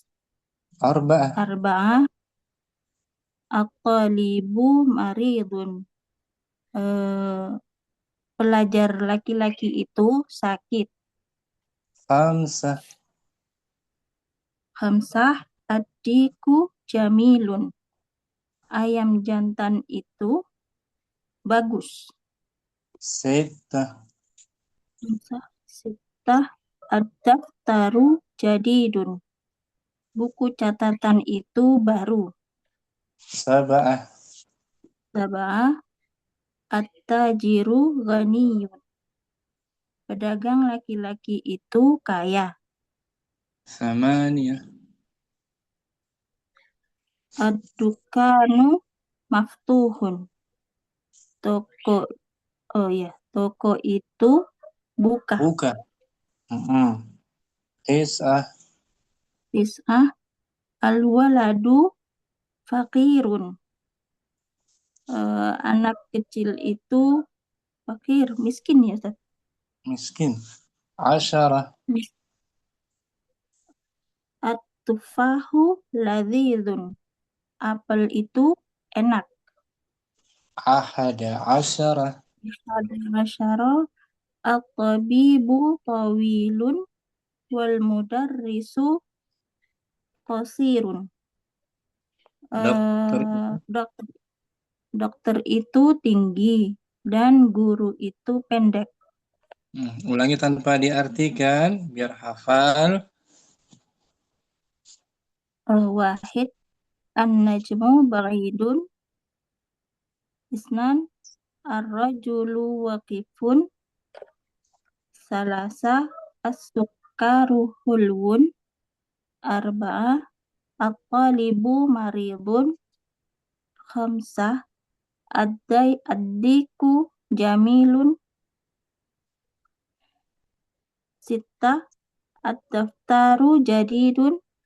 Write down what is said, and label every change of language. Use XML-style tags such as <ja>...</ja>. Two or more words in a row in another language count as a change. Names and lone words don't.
<ar>أربعة. الطالب مريض.</ar> <id>Pelajar laki-laki itu sakit.</id> <ar>خمسة الديك جميل.</ar> <id>Ayam jantan itu bagus.</id> <ar>Sita الدفتر جديد.</ar> <id>Buku catatan itu baru.</id> <ar>سبعة التاجر غني.</ar> <id>Pedagang laki-laki itu kaya.</id> <ar>ثمانية الدكان maftuhun.</ar> <id>Toko, oh ya, toko itu buka. Buka. Tis'ah.</id> <ar>تسعة، الولد فقير.</ar> <id>Anak kecil itu fakir, miskin ya, Ustaz? Miskin.</id> <ar>Asyarah. التفاح لذيذ.</ar> <id>Apel itu enak.</id> <ar>أحد عشر. عشر الطبيب طويل والمدرس قصير.</ar> <id>Dokter. Dokter itu tinggi dan guru itu pendek. Ulangi tanpa diartikan biar hafal.</id> <ar>واحد النجم بعيد. اثنان الرجل واقف. ثلاثة السكر حلو. أربعة الطالب مريض. خمسة الديك جميل. ستة الدفتر جديد.</ar>